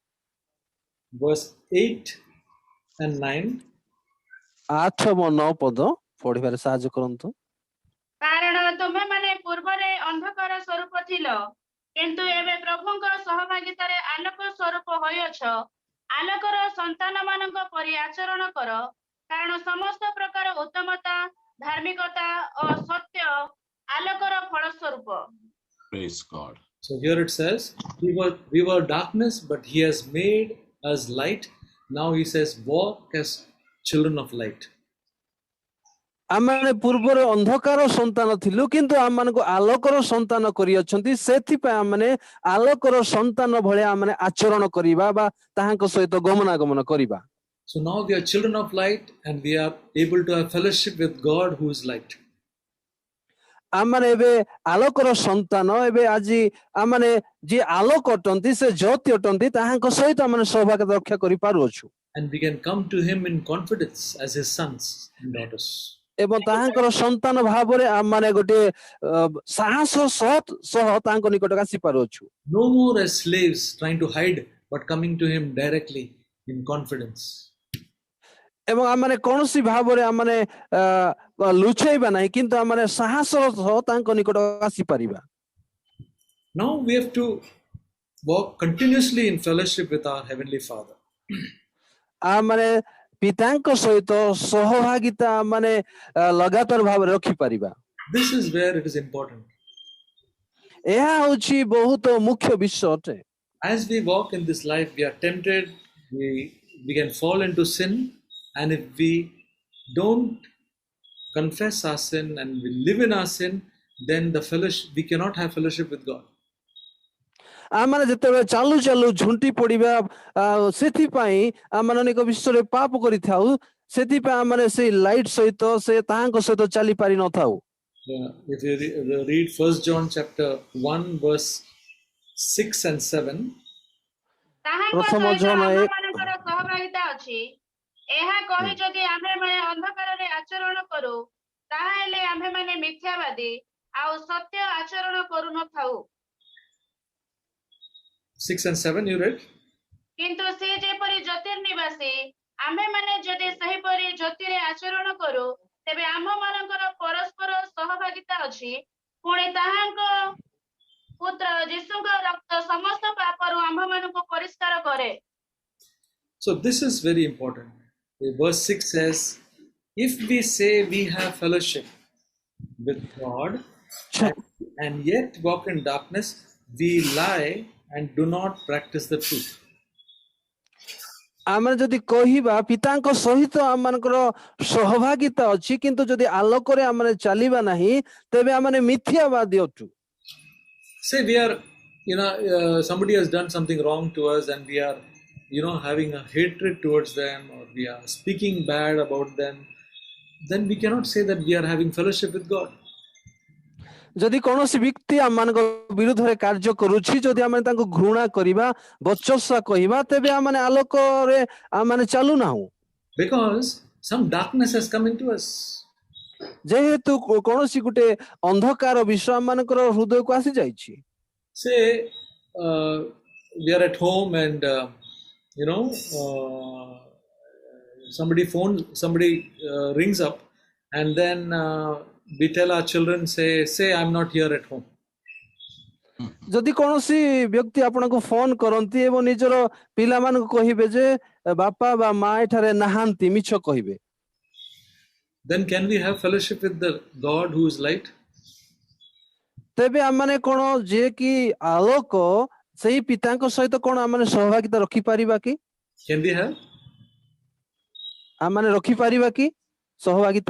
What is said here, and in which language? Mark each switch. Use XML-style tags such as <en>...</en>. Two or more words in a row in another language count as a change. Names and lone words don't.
<en>verse 8 and 9.</en> <or>8 ଏବଂ 9 ପଦ ପଢିବାରେ ସାହାଯ୍ୟ କରନ୍ତୁ। କାରଣ ତୁମେମାନେ ପୂର୍ବରେ ଅନ୍ଧକାର ସ୍ୱରୂପ ଥିଲ, କିନ୍ତୁ ଏବେ ପ୍ରଭୁଙ୍କ ସହଭାଗିତାରେ ଆଲୋକ ସ୍ୱରୂପ ହୋଇଅଛ। ଆଲୋକର ସନ୍ତାନମାନଙ୍କ ପରି ଆଚରଣ କର, କାରଣ ସମସ୍ତ ପ୍ରକାର ଉତ୍ତମତା, ଧାର୍ମିକତା ଓ ସତ୍ୟ ଆଲୋକର ଫଳ ସ୍ୱରୂପ।</or> <en>Praise God. So here it says, we were darkness, but He has made us light. Now He says, walk as children of light.</en> <or>ଆମେ ପୂର୍ବରୁ ଅନ୍ଧକାର ସନ୍ତାନ ଥିଲୁ, କିନ୍ତୁ ଆମମାନଙ୍କୁ ଆଲୋକର ସନ୍ତାନ କରିଅଛନ୍ତି। ସେଥିପାଇଁ ଆମେ ଆଲୋକର ସନ୍ତାନ ଭଳିଆ ଆମେ ଆଚରଣ କରିବା ବା ତାହାଙ୍କ ସହିତ ଗମନାଗମନ କରିବା।</or> <en>So now we are children of light, and we are able to have fellowship with God who is light.</en> <or>ଆମମାନେ ଏବେ ଆଲୋକର ସନ୍ତାନ। ଏବେ ଆଜି ଆମମାନେ ଯିଏ ଆଲୋକ ଅଟନ୍ତି ସେ ଜ୍ୟୋତି ଅଟନ୍ତି ତାହାଙ୍କ ସହିତ ଆମେ ସୌଭାଗ୍ୟ ରକ୍ଷା କରିପାରୁଅଛୁ।</or> <en>And we can come to Him in confidence as His sons and daughters.</en> <or>ଏବଂ ତାହାଙ୍କର ସନ୍ତାନ ଭାବରେ ଆମମାନେ ଗୋଟେ ସାହସ ସହ ତାଙ୍କ ନିକଟକୁ ଆସିପାରୁଅଛୁ।</or> <en>No more as slaves trying to hide, but coming to Him directly in confidence.</en> <or>ଏବଂ ଆମମାନେ କୌଣସି ଭାବରେ ଆମମାନେ ଲୁଚେଇବା ନାହିଁ, କିନ୍ତୁ ଆମମାନେ ସାହସର ସହ ତାଙ୍କ ନିକଟକୁ ଆସିପାରିବା।</or> <en>Now we have to walk continuously in fellowship with our Heavenly Father.</en> <or>ଆମମାନେ ପିତାଙ୍କ ସହିତ ସହଭାଗିତା ମାନେ ଲଗାତାର ଭାବରେ ରଖିପାରିବା।</or> <en>This is where it is important.</en> <or>ଏହା ହେଉଛି ବହୁତ ମୁଖ୍ୟ ବିଷୟ ଅଟେ।</or> <en>As we walk in this life, we are tempted, we can fall into sin, and if we don't confess our sin and we live in our sin, then we cannot have fellowship with God.</en> <or>ଆମମାନେ ଯେତେବେଳେ ଚାଲୁ ଚାଲୁ ଝୁଣ୍ଟି ପଡିବା, ସେଥିପାଇଁ ଆମମାନେ ଅନେକ ବିଷୟରେ ପାପ କରିଥାଉ। ସେଥିପାଇଁ ଆମମାନେ ସେଇ ଲାଇଟ୍ ସହିତ ସେ ତାହାଙ୍କ ସହିତ ଚାଲି ପାରି ନଥାଉ।</or> <en>If you read 1 John chapter 1 verse 6 and 7,</en> <or>ତାହାଙ୍କ ପ୍ରଥମ ସହିତ ଜନ ଆମମାନଙ୍କର ସହଭାଗିତା ଅଛି। ଏହା କହି ଯଦି ଆମ୍ଭେମାନେ ଅନ୍ଧକାରରେ ଆଚରଣ କରୁ, ତାହାହେଲେ ଆମ୍ଭେମାନେ ମିଥ୍ୟାବାଦୀ ଆଉ ସତ୍ୟ ଆଚରଣ କରୁନଥାଉ।</or> <en>6 and 7 you read?</en> <or>କିନ୍ତୁ ସେ ଯେପରି ଜ୍ୟୋତିର୍ନିବାସୀ, ଆମ୍ଭେମାନେ ଯଦି ସେହିପରି ଜ୍ୟୋତିରେ ଆଚରଣ କରୁ, ତେବେ ଆମ୍ଭମାନଙ୍କର ପରସ୍ପର ସହଭାଗିତା ଅଛି। ପୁଣି ତାହାଙ୍କ ପୁତ୍ର ଯୀଶୁଙ୍କ ରକ୍ତ ସମସ୍ତ ପାପରୁ ଆମ୍ଭମାନଙ୍କୁ ପରିଷ୍କାର କରେ।</or> <en>So this is very important. Verse 6 says, if we say we have fellowship with God and yet walk in darkness, we lie and do not practice the truth.</en> <or>ଆମେ ଯଦି କହିବା ପିତାଙ୍କ ସହିତ ଆମମାନଙ୍କର ସହଭାଗିତା ଅଛି, କିନ୍ତୁ ଯଦି ଆଲୋକରେ ଆମେ ଚାଲିବା ନାହିଁ, ତେବେ ଆମେ ମିଥ୍ୟାବାଦୀ ଅଟୁ।</or> <en>Say we are, somebody has done something wrong to us, and we are, having a hatred towards them, or we are speaking bad about them, then we cannot say that we are having fellowship with God.</en> <or>ଯଦି କୌଣସି ବ୍ୟକ୍ତି ଆମମାନଙ୍କ ବିରୁଦ୍ଧରେ କାର୍ଯ୍ୟ କରୁଛି, ଯଦି ଆମେ ତାଙ୍କୁ ଘୃଣା କରିବା, ବଚସା କହିବା, ତେବେ ଆମେ ଆଲୋକରେ ଆମେ ଚାଲୁନାହୁଁ।</or> <en>Because some darkness has come into us.</en> <or>ଯେହେତୁ କୌଣସି ଗୋଟେ ଅନ୍ଧକାର ବିଷୟ ଆମମାନଙ୍କର ହୃଦୟକୁ ଆସି ଯାଇଛି।</or> <en>Say we are at home and somebody rings up, and then we tell our children, say I'm not here at home.</en> <or>ଯଦି କୌଣସି ବ୍ୟକ୍ତି ଆପଣଙ୍କୁ ଫୋନ କରନ୍ତି ଏବଂ ନିଜର ପିଲାମାନଙ୍କୁ କହିବେ ଯେ ବାପା ବା ମା ଏଠାରେ ନାହାନ୍ତି, ମିଛ କହିବେ,</or> <en>then can we have fellowship with the God who is light?</en> <or>ତେବେ ଆମମାନେ କଣ ଯିଏ କି ଆଲୋକ ସେଇ ପିତାଙ୍କ ସହିତ କଣ ଆମମାନେ ସହଭାଗିତା ରଖିପାରିବା କି?</or> <en>Can we have?</en> <or>ଆମମାନେ ରଖିପାରିବା କି ସହଭାଗିତା?</or>